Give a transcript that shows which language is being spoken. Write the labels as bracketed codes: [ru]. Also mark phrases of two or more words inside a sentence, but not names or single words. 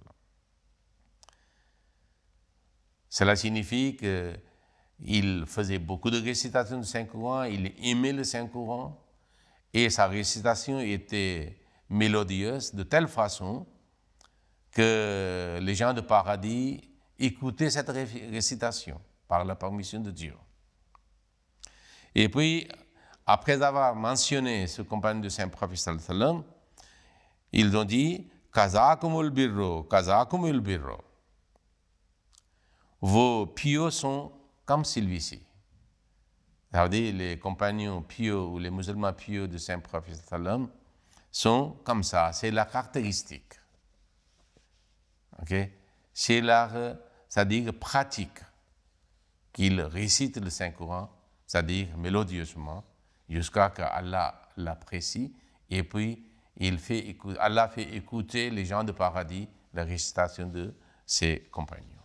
[fr] Cela signifie qu'il faisait beaucoup de récitations du Saint-Coran, il aimait le Saint-Coran, et sa récitation était mélodieuse de telle façon que les gens du paradis écoutaient cette récitation par la permission de Dieu. Et puis, après avoir mentionné ce compagnon du Saint-Prophète [ar] sallallahu alayhi wa sallam, [fr] ils ont dit « [ar] Kazakumul birro, kazakumul birro [fr] » vos pieux sont comme celui-ci. Ça veut dire les compagnons pieux ou les musulmans pieux du Saint-Prophète [ar] sallallahu alayhi wa sallam [fr] sont comme ça, c'est la caractéristique. Okay? C'est leur, c'est-à-dire pratique, qu'ils récitent le Saint-Coran, c'est-à-dire mélodieusement, jusqu'à ce qu'Allah l'apprécie, et puis Allah fait écouter les gens du paradis la récitation de ses compagnons.